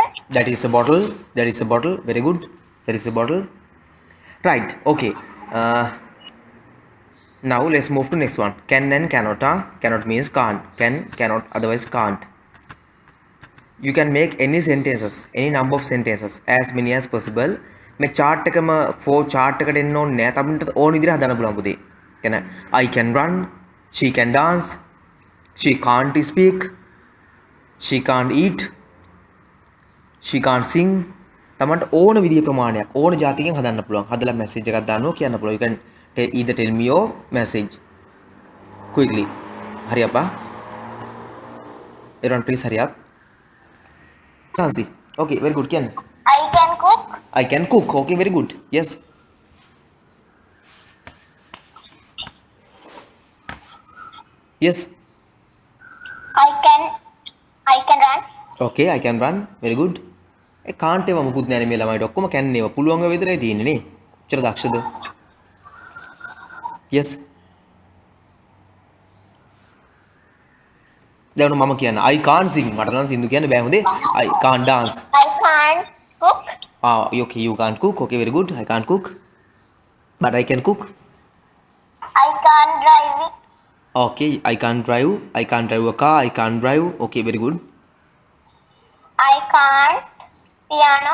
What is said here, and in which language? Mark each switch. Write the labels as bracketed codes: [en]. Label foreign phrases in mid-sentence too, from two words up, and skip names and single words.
[en] That is a bottle. That is a bottle. Very good. That is a bottle. Right. Okay. Now let's move to next one. Can and cannot. Cannot means can't. Can, cannot, otherwise can't. You can make any sentences, any number of sentences, as many as possible. [si] මේ chart එකම [en] for chart [si] එකට එන්න ඕනේ නෑ. අපිට ඕන විදිහට හදන්න පුළුවන් පුතේ. [en] කියන්නේ I can run, she can dance, she can't speak, she can't eat, she can't sing. [si] තමන්ට ඕන විදිහේ ප්‍රමාණයක් ඕන જાතියකින් හදන්න පුළුවන්. හදලා message එකක් දානවා කියන්න පුළුවන්. [en] You can either tell me or message quickly. Hurry up. Everyone please hurry up. Chansi. Okay, very good. Can I can cook. I can cook. Okay, very good. Yes. Yes. I can run. Okay, I can run. Very good. [si] ඒ can't ඒවා මුකුත් නෑනේ මේ ළමයිට ඔක්කොම can ඒවා පුළුවන් ඒවා විතරයි තියෙන්නේ නේ. කොච්චර දක්ෂද? [en] Yes. [si] දැන් මම කියන්න [en] I can't sing. [si] මට නම් සින්දු කියන්න බෑ හොඳේ. [en] I can't dance. I can't cook. Okay, you can't cook. Okay, very good. I can't cook. But I can cook. I can't drive it. Okay, I can't drive. I can't drive a car. I can't drive. Okay, very good. I can't piano.